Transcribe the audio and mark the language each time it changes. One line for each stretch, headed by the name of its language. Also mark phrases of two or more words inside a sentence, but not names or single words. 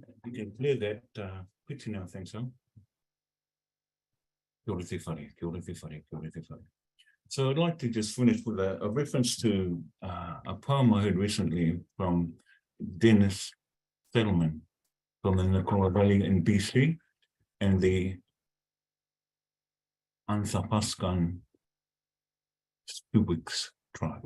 English: We can clear that picture now, I think so.
Māori: Kia ora te whare, kia ora te whare, kia ora te whare.
English: So I'd like to just finish with a reference to a poem I heard recently from Dennis Settlement from the Nicola Valley in BC and the Anthapaskan Stubiks tribe.